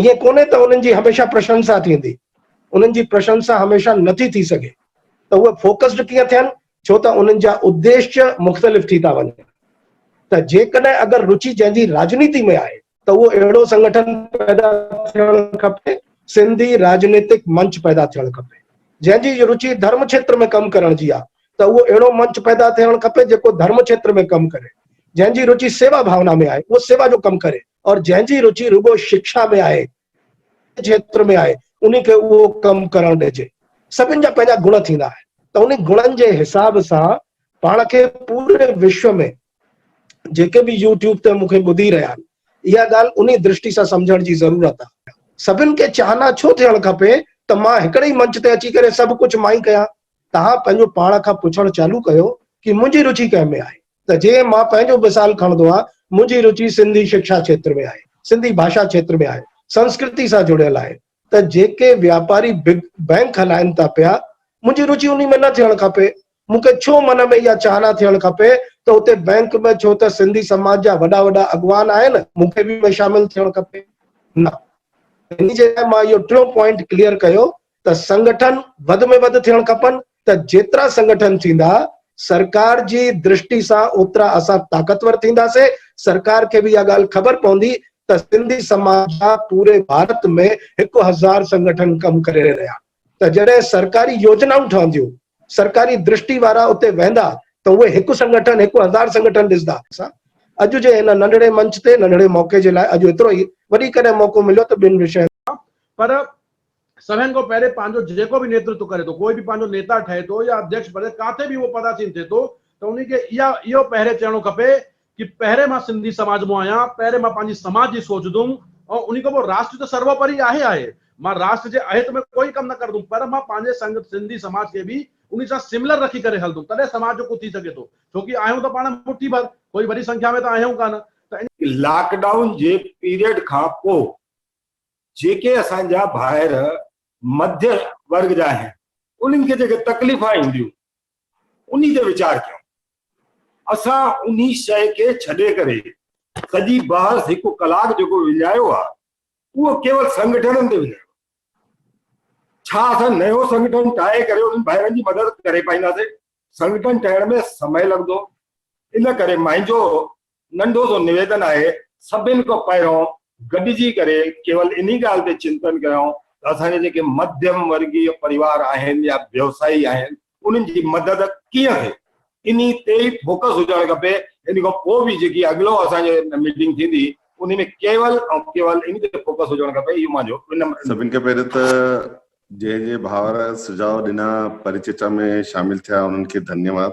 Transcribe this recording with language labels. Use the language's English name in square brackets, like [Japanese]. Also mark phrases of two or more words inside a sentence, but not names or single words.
[Sindhi] ईअं कोन्हे त उन्हनि जी हमेशह प्रशंसा थींदी, उन्हनि जी प्रशंसा हमेशह नथी थी सघे। त उहे फोकस्ड कीअं थियनि, छो त उन्हनि जा उद्देश्य मुख़्तलिफ़ थी था वञनि। त जेकॾहिं अगरि रुचि जंहिंजी राजनीति में आहे त उहो अहिड़ो संगठन पैदा थियणु खपे, सिंधी राजनीतिक मंच पैदा थियणु खपे। जंहिंजी रुचि धर्म क्षेत्र में कमु करण जी आहे त उहो अहिड़ो मंच पैदा थियणु खपे जेको धर्म क्षेत्र में कमु करे। जंहिंजी रुचि सेवा भावना में आहे उहो सेवा जो कमु करे, और जंहिंजी रुचि रुगो शिक्षा में आहे, क्षेत्र में आहे, उन खे उहो कमु करणु ॾिजे। सभिनि जा पंहिंजा गुण थींदा आहिनि, त उन गुणनि जे हिसाब सां पाण खे पूरे विश्व में जेके बि यूट्यूब ते मूंखे ॿुधी रहिया आहिनि, इहा ॻाल्हि उन दृष्टि सां सम्झण जी ज़रूरत आहे। सभिनि खे चाहना छो थियणु खपे त मां हिकिड़े ई मंच ते अची करे सभु कुझु मां ई कयां। तव्हां पंहिंजो पाण खां पुछणु चालू कयो कि मुंहिंजी रुचि कंहिं में आहे। त जे मां पंहिंजो मिसाल खणंदो आहियां, मुंहिंजी रुचि सिंधी शिक्षा क्षेत्र में आहे, सिंधी भाषा क्षेत्र में आहे, संस्कृति सां जुड़ियल आहे। त जेके व्यापारी [English] big bank [Sindhi] हलाइनि था पिया, मुंहिंजी रुचि उन में न थियणु खपे। मूंखे छो मन में इहा चाहना थियणु खपे त उते बैंक में छो त सिंधी समाज जा वॾा वॾा अॻवान आहिनि, मूंखे बि शामिल थियणु खपे? न, इन जे लाइ मां इहो टियों [English] point clear [Sindhi] कयो त संगठन वध में वध थियण खपनि, त जेतिरा संगठन थींदा सरकार जी दृष्टि सां ओतिरा असां ताक़तवर थींदासीं। सरकार खे बि इहा ॻाल्हि ख़बर पवंदी त सिंधी समाज जा पूरे भारत में 1000 संगठन कम करे रहिया। त जॾहिं सरकारी योजनाऊं ठहंदियूं, सरकारी दृष्टि वारा उते वेंदा त उहे हिकु संगठन 1000 संगठन ॾिसंदा। असां अॼु जे हिन नंढड़े मंच ते नंढड़े मौक़े जे लाइ अॼु एतिरो ई, वरी कॾहिं मौक़ो मिलियो त ॿिनि विषय पर सभिनि खां पहिरियों पंहिंजो जेको बि नेतृत्व करे थो, कोई बि पंहिंजो नेता ठहे थो या अध्यक्ष बने, काथे बि उहो पदासीन थिए थो त उनखे इहो पहिरें चवणो खपे कि पहिरें मां सिंधी समाज मां आहियां, पहिरें मां पंहिंजी समाज जी सोचंदुमि ऐं उन खां पोइ राष्ट्र त सर्वोपरि आहे। मां राष्ट्र जे अहित में कोई कमु न कंदुमि, पर मां पंहिंजे सिंधी समाज खे बि उन सां सिमिलर रखी करे हलंदुमि, तॾहिं समाज जो कुझु थी सघे थो। छोकी आहियूं त पाण मुट्ठी भर, कोई वॾी संख्या में त आहियूं कान। लॉकडाउन जे पीरियड खां पोइ जेके असांजा भाइर मध्य वर्ग जा आहिनि उन्हनि खे जेके तकलीफ़ ईंदियूं उन ते वीचार कयूं। असां उन शइ खे छॾे करे सॼी बहस 1 कलाक जेको विञायो आहे उहो केवल संगठननि ते विञायो। छा असां नयो संगठन ठाहे करे उन्हनि भाइरनि जी मदद करे पाईंदासीं? संगठन ठहण में समय लॻंदो। इन करे मुंहिंजो नंढो सो निवेदन आहे, सभिनि खां पहिरियों गॾिजी करे केवल इन ॻाल्हि ते चिंतन कयूं त असांजे जेके मध्यम वर्गीय परिवार आहिनि या व्यवसायी आहिनि उन्हनि जी मदद कीअं थिए, इन ते ई फोकस हुजणु खपे। इन खां पोइ बि जेकी अॻिलो असांजे मीटिंग थींदी उन में केवल ऐं केवल इन ते फोकस हुजणु खपे। इहो मुंहिंजो सभिनि खां पहिरियों त जे भावर सुझाव ॾिना परिचर्चा में शामिल थिया उन्हनि खे धन्यवाद।